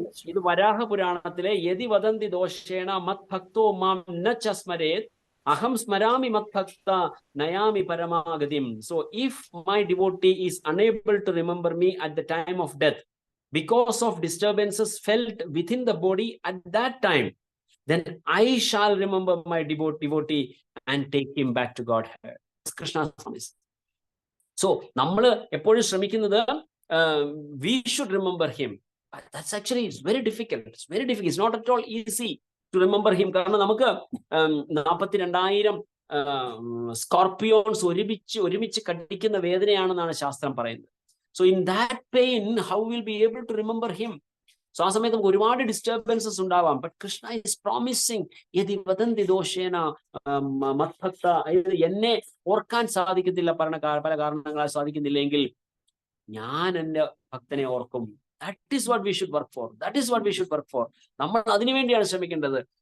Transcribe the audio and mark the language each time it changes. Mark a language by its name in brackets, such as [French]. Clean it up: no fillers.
[Sanskrit] ഇത് വരാഹ പുരാണത്തിലെ യതി വദന്തി ദോഷേണ മത് ഭക്തോ മാം ന ചസ്മരേത് അഹം സ്മരാമി മത് ഭക്ത നയാമി പരമാഗതിം. [English] So if my devotee is unable to remember me at the time of death because of disturbances felt within the body at that time, then I shall remember my devotee and take him back to Godhead. Krishna's promise. So [Malayalam] നമ്മൾ എപ്പോഴും ശ്രമിക്കുന്നത് [English] we should remember him. That's actually it's very difficult. It's very difficult. It's not at all easy to remember him. [Malayalam] കാരണം നമുക്ക് 42,000 scorpions ഒരുമിച്ച് കടിക്കുന്ന വേദനയാണെന്നാണ് ശാസ്ത്രം പറയുന്നത്. [English] So in that pain, how we'll be able to remember him? [Malayalam] So ആ സമയത്ത് നമുക്ക് ഒരുപാട് ഡിസ്റ്റർബൻസസ് ഉണ്ടാവാം. [English] but Krishna is promising [Sanskrit] യതി വദന്തി ദോഷേന മത്ഭക്ത, [Malayalam] എന്നെ ഓർക്കാൻ സാധിക്കത്തില്ല, പല കാരണങ്ങളാൽ സാധിക്കുന്നില്ലെങ്കിൽ ഞാൻ എൻ്റെ ഭക്തനെ ഓർക്കും. [English] That is what we should work for. That is what we should work for. [Malayalam] നമ്മൾ അതിനുവേണ്ടിയാണ് ശ്രമിക്കേണ്ടത്.